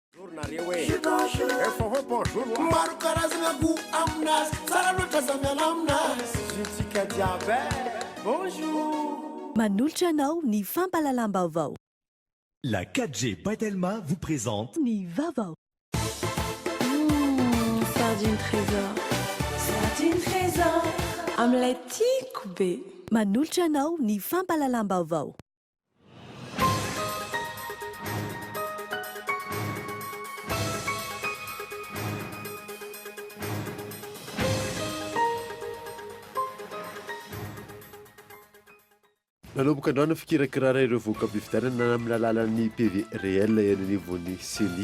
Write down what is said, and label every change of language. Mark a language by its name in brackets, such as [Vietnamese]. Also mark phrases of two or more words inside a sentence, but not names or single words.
[Malagasy] Manolotra anao ny fampalalam-baovao. [French] La 4G Patelma vous présente [Malagasy] Ny vaovao. Sardine trésor. Sardine trésor. Omelette tiako be. Manolotra anao ny fampalalam-baovao. Nanomboka androana fikirakirana ireo voka-pifidianana amin'ny alalan'ny [French] PV réel [Malagasy] eny anivon'ny CENI.